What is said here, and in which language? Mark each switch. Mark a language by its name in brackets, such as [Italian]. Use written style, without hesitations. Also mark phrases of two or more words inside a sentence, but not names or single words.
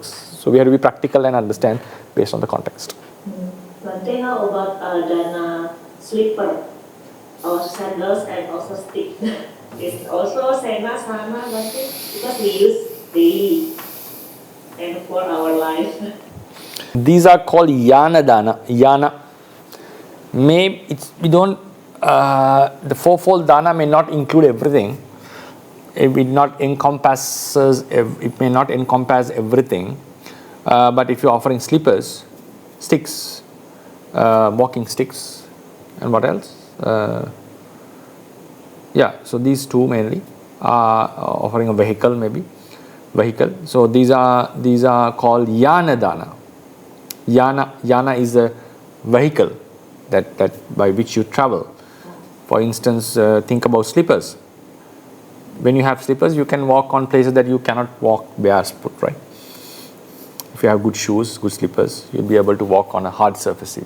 [English] So we have to be practical and understand based on the context. One thing, how about dana slipper or sandals and also stick? It's also [Pali] sena sana, [English] because we use daily and for our life. These are called [Pali] yana dana. [English] Yana. We don't. The fourfold dana may not include everything. It may not encompass everything. But if you're offering slippers, sticks, walking sticks, and what else? So these two mainly are offering a vehicle, maybe vehicle. So these are called [Pali] yana dana. [English] Yana is a vehicle that by which you travel. For instance, think about slippers. When you have slippers, you can walk on places that you cannot walk barefoot, right? If you have good shoes, good slippers, you'll be able to walk on a hard surface even.